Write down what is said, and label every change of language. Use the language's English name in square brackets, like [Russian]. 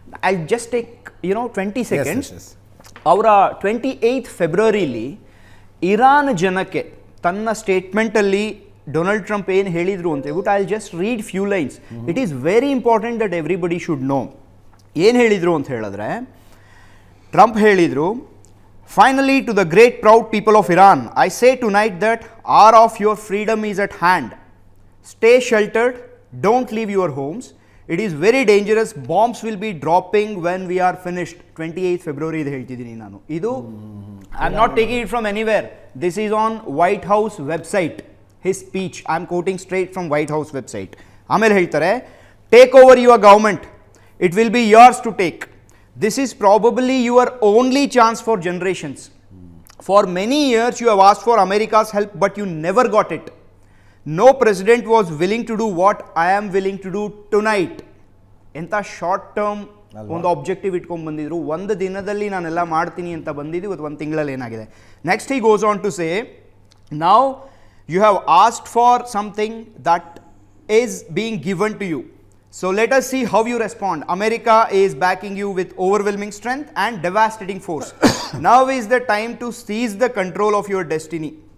[English] I just take 20 seconds. [Kannada] ಅವರ 28 ಫೆಬ್ರವರಿಲಿ Iran ಜನಕ್ಕೆ ತನ್ನ ಸ್ಟೇಟ್ಮೆಂಟಲ್ಲಿ ಡೊನಾಲ್ಡ್ ಟ್ರಂಪ್ ಏನು ಹೇಳಿದರು ಅಂತ ಹೇಳ್ಬಿಟ್ಟು, [English] I just read few lines. It is very important that everybody should know. [Kannada] ಏನು ಹೇಳಿದರು ಅಂತ ಹೇಳಿದ್ರೆ, ಟ್ರಂಪ್ ಹೇಳಿದರು, [English] Finally, to the great proud people of Iran, I say tonight that hour of your freedom is at hand. Stay sheltered, don't leave your homes. It is very dangerous. Bombs will be dropping when we are finished. [Kannada] 28th February ಇದು ಹೇಳ್ತಿದ್ದೀನಿ ನಾನು. [English] ಇದು I am not taking it from anywhere. This is on White House website. His speech. I am quoting straight from White House website. [Kannada] ಆಮೇಲೆ ಹೇಳ್ತಾರೆ, [English] take over your government. It will be yours to take. This is probably your only chance for generations. For many years you have asked for America's help, but you never got it. No president was willing to do what I am willing to do tonight. [Kannada] ಎಂಥ short term ಒಂದು objective ಇಟ್ಕೊಂಡು ಬಂದಿದ್ರು. ಒಂದು ದಿನದಲ್ಲಿ ನಾನೆಲ್ಲ ಮಾಡ್ತೀನಿ ಅಂತ ಬಂದಿದ್ದು, ಇವತ್ತು ಒಂದು ತಿಂಗಳಲ್ಲಿ ಏನಾಗಿದೆ. [English] Next he goes on to say, now you have asked for something that is being given to you. So let us see how you respond. America is backing you with overwhelming strength and devastating force. Now is the time to seize the control of your destiny.